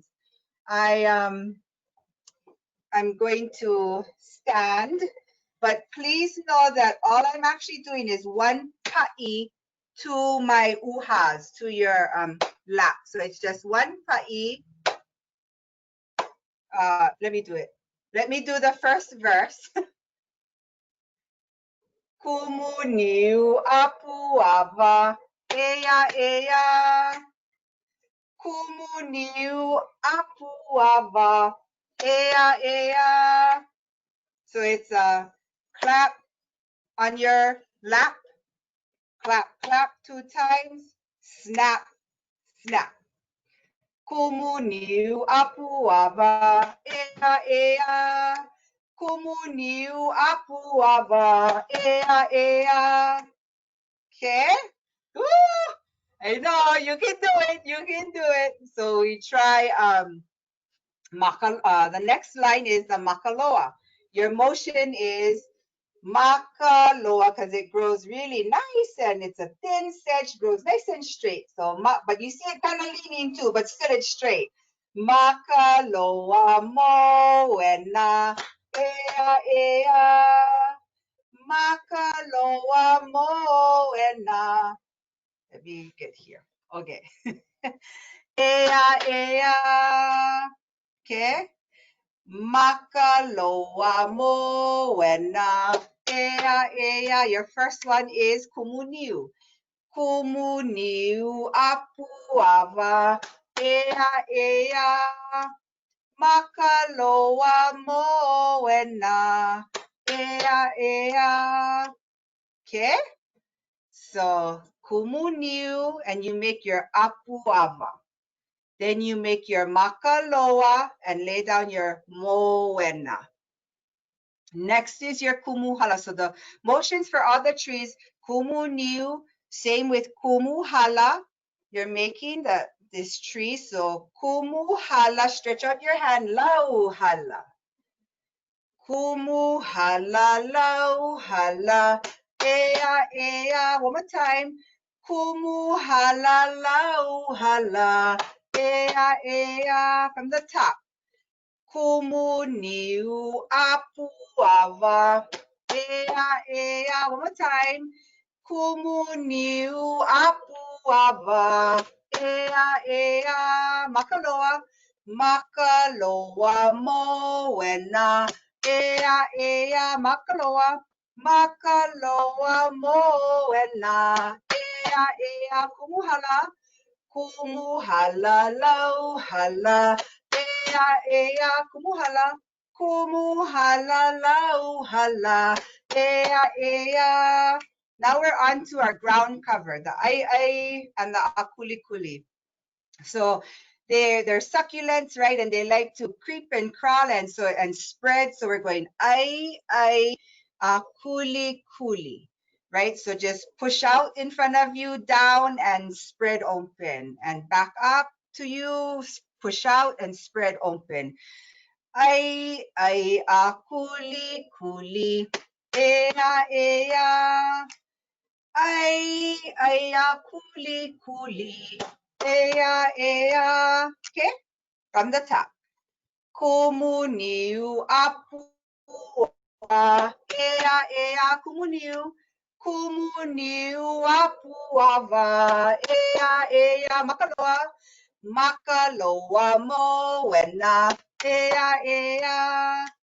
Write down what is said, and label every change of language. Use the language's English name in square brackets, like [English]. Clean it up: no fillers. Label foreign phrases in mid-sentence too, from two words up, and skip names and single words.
[English] I'm going to stand, but please know that all I'm actually doing is one pa'i to my uhas, to your lap. So it's just one pa'i. Let me do it. Let me do the first verse. [Hawaiian] Kumu niu apu ava, ea. Kumu niu apu ava, ea. [English] So it's a clap on your lap, clap 2 times, snap. [Hawaiian] Kumu niu apu ava, ea. Kumu niu apu ava, ea. [English] Okay? Woo! I know, you can do it. So we try the next line is the makaloa. Your motion is makaloa because it grows really nice and it's a thin sedge, grows nice and straight. So but you see it kind of leaning too, but still it's straight. [Hawaiian] Makaloa moena, ea. Makaloa moena. [English] Let me get here. Okay. Ea. [Hawaiian] Okay. Makaloa moena. Ea. [English] Your first one is kumuniu. [Hawaiian] Kumuniu apu ava. Ea. Makaloa moena. [English] Ea. Okay. So kumuniu, and you make your [Hawaiian] apu ava. [English] Then you make your makaloa and lay down your moena. Next is your [Hawaiian] kumu hala. [English] So the motions for all the trees, kumuniu, same with [Hawaiian] kumu hala. [English] You're making this tree. So [Hawaiian] kumu hala, [English] stretch out your hand, lau hala. [Hawaiian] Kumu hala, lau hala. Ea. [English] One more time. [Hawaiian] Kumu hala, lau hala. Ea. [English] From the top. [Hawaiian] Kumu niu apu ava. Ea. [English] One more time. [Hawaiian] Kumu niu apu ava. Ea. Makaloa. Makaloa moena. Ea. Makaloa. Makaloa moena. Ea. Kumu hala. Kumu hala, lau hala. Ea. Kumu hala. Kumu hala, lau hala. Ea. [English] Now we're on to our ground cover, the ai and the akuli. So they're succulents, right? And they like to creep and crawl and spread. So we're going [Hawaiian] ai, kuli, [English] right? So just push out in front of you, down and spread open, and back up to you, push out and spread open. [Hawaiian] Ai, ai, a, kuli, kuli, ea, ea. Ai, ai, a, kuli, kuli, ea, ea. [English] Okay, from the top. [Hawaiian] Kumu niu apu a, ea, ea, kumu niu. Kumu niu apu ava, ea, ea, makaloa. Makaloa moena, ea, ea.